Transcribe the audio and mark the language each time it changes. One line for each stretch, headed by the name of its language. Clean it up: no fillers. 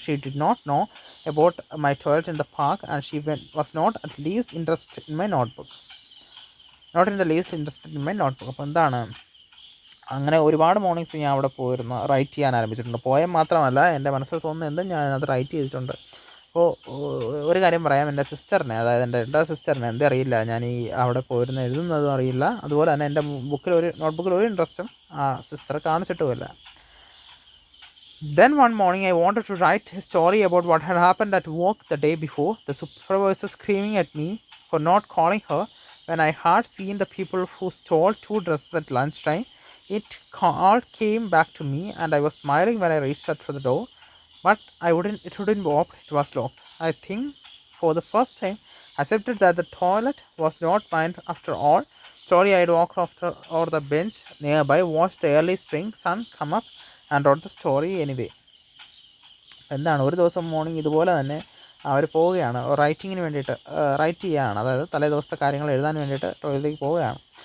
English: She did not know about my toilet in the park, and she was not at least interested in my notebook.
Malayalam: അപ്പോൾ എന്താണ്, അങ്ങനെ ഒരുപാട് mornings ഞാൻ അവിടെ പോയിരുന്നു റൈറ്റ് ചെയ്യാൻ ആരംഭിച്ചിട്ടുണ്ട്. പോയം മാത്രമല്ല, എൻ്റെ മനസ്സിൽ തോന്നുന്ന എന്തും ഞാൻ അത് റൈറ്റ് ചെയ്തിട്ടുണ്ട്. അപ്പോൾ ഒരു കാര്യം പറയാം, എൻ്റെ സിസ്റ്ററിനെ, അതായത് എൻ്റെ എൽഡർ സിസ്റ്ററിനെ എന്തേ അറിയില്ല, ഞാൻ ഈ അവിടെ പോയിരുന്ന എഴുതുന്നതും അറിയില്ല, അതുപോലെ തന്നെ എൻ്റെ നോട്ട്ബുക്കിൽ ഒരു ഇൻട്രസ്റ്റും ആ sister കാണിച്ചിട്ടുമില്ല.
English: Then one morning I wanted to write a story about what had happened at work the day before. The supervisor screaming at me for not calling her when I had seen the people who stole 2 dresses at lunchtime. It all came back to me, and I was smiling when I reached out for the door. But it wouldn't open, it was locked. I think for the first time accepted that the toilet was not mine after all. Slowly I walked over the bench nearby, watched the early spring sun come up and wrote the story anyway.
Malayalam: എന്താണ്, ഒരു ദിവസം morning ഇതുപോലെ തന്നെ അവർ പോവുകയാണ് റൈറ്റിങ്ങിന് വേണ്ടിയിട്ട്, right ചെയ്യുകയാണ്, അതായത് തലേ ദിവസത്തെ കാര്യങ്ങൾ എഴുതാൻ വേണ്ടിയിട്ട് ടോയ്ലറ്റിലേക്ക് പോവുകയാണ്.